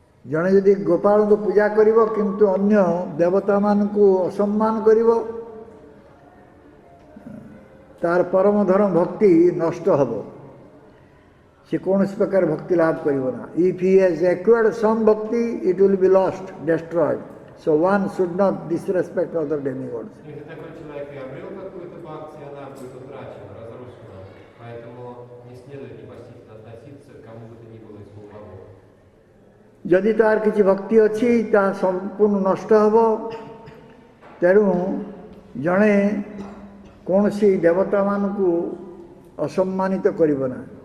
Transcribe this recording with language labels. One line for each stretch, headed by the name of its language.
Odia: ଜଣେ ଯଦି ଗୋପାଳଙ୍କୁ ପୂଜା କରିବ କିନ୍ତୁ ଅନ୍ୟ ଦେବତାମାନଙ୍କୁ ଅସମ୍ମାନ କରିବ ତାର ପରମ ଧର୍ମ ଭକ୍ତି ନଷ୍ଟ ହେବ। ସେ କୌଣସି ପ୍ରକାର ଭକ୍ତି ଲାଭ କରିବ ନା।
English: If he has acquired some bhakti, it will be lost, destroyed. So one should not disrespect other demigods.
Russian: Если такой человек и обрел какую-то бхакти, она будет утрачена, разрушена. Поэтому не следует непочтительно относиться к кому бы то ни было из полубогов.
Odia: ଯଦି ତାର କିଛି ଭକ୍ତି ଅଛି ତାହା ସମ୍ପୂର୍ଣ୍ଣ ନଷ୍ଟ ହେବ। ତେଣୁ ଜଣେ କୌଣସି ଦେବତାମାନଙ୍କୁ ଅସମ୍ମାନିତ କରିବ ନା।